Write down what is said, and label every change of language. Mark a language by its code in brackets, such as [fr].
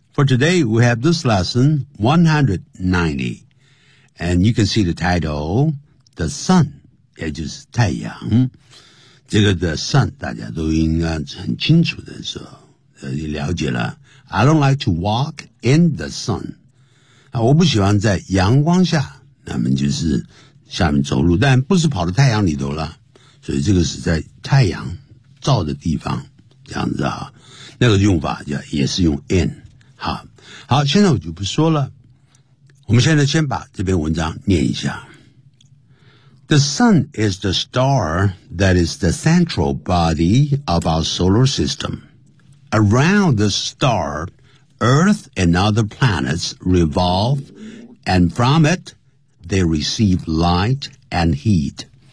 [en] For today, we have this lesson 190, and you can see the title, "The Sun," [zh] 也就是太阳。这个 "The Sun" 大家都应该很清楚的说，你了解了。 [en] I don't like to walk in the sun. [zh] 我不喜欢在阳光下，那么就是下面走路，但不是跑到太阳里头了，所以这个是在太阳照的地方，这样子啊，那个用法叫也是用 in。好，现在我就不说了，我们现在先把这篇文章念一下。 [en] The sun is the star that is the central body of our solar system. Around the starEarth and other planets revolve, and from it, they receive light and heat.